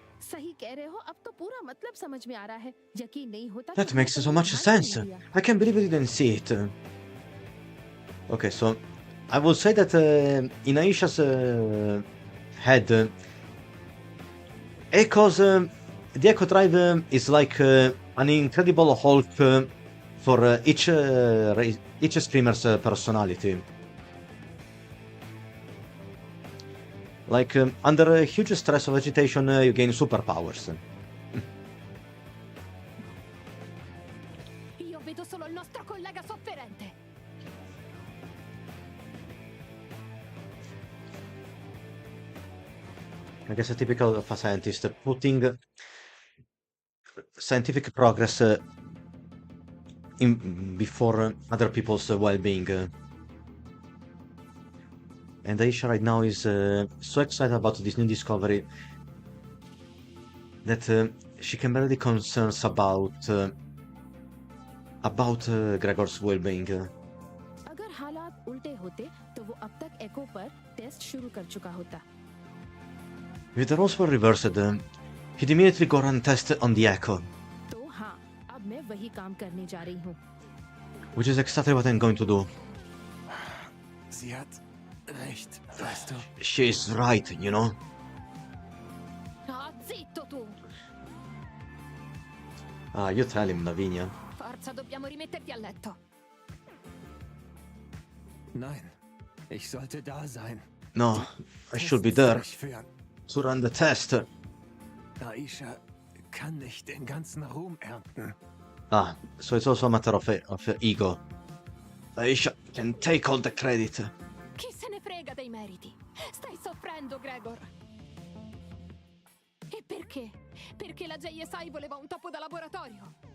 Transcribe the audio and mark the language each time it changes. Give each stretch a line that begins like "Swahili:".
Hindi: सही कह रहे हो, अब तो पूरा मतलब समझ में आ रहा है। यकीन नहीं होता।
English: That makes so much sense. I can't believe I didn't see it. Okay, so I will say that in Aisha's head, Echo's the Echo Drive is like an incredible Hulk for each screamer's personality. Like under a huge stress of agitation, you gain superpowers.
Italian: Io vedo solo il nostro collega sofferente.
English: I guess a typical of a scientist, putting scientific progress before other people's well-being. And Aisha right now is so excited about this new discovery that she can barely concerns about Gregor's well-being.
Hindi: अगर हालात उल्टे होते, तो वो अब तक एको पर test शुरू कर चुका होता।
English: If the roles were reversed, he'd immediately go run test on the Echo.
Hindi: तो हाँ, अब मैं वही काम करने जा रही हूँ।
English: Which is exactly what I'm going to do.
German: Sie hat recht, weißt du.
English: She's right, you know?
Italian: Ah, zitto tu!
English: Ah, you tell him, Lavinia.
Italian: Forza, dobbiamo rimetterti a letto.
German: Nein, ich sollte da sein.
English: No, I should be there
German: Durchführen.
English: to run the test.
German: Aisha kann nicht den ganzen Ruhm ernten.
English: Ah, so it's also a matter of ego. Aisha can take all the credit.
Italian: Chi se ne frega dei meriti? Stai soffrendo, Gregor. E perché? Perché la JSI voleva un topo da laboratorio.